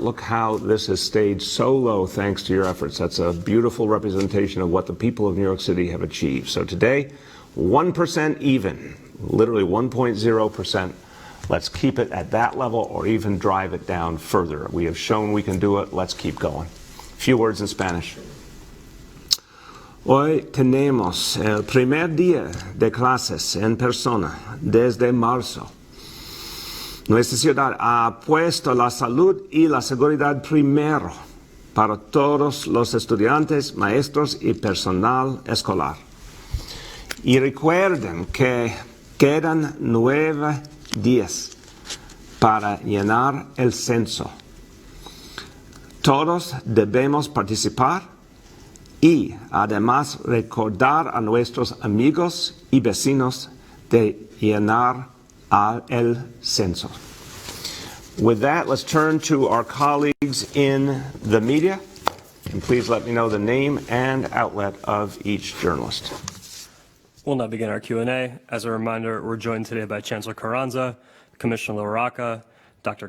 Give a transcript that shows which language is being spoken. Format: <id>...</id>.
<en>Look how this has stayed so low thanks to your efforts. That's a beautiful representation of what the people of New York City have achieved. So today, 1% even, literally 1.0%. Let's keep it at that level or even drive it down further. We have shown we can do it. Let's keep going. A few words in Spanish.</en> <es>Hoy tenemos el primer día de clases en persona desde marzo. Nuestra ciudad ha puesto la salud y la seguridad primero para todos los estudiantes, maestros y personal escolar. Y recuerden que quedan 9 días para llenar el censo. Todos debemos participar y además recordar a nuestros amigos y vecinos de llenar el censo.</es> <en>With that, let's turn to our colleagues in the media, and please let me know the name and outlet of each journalist. We'll now begin our Q&A. As a reminder, we're joined today by Chancellor Carranza, Commissioner LaRocca, Dr.</en>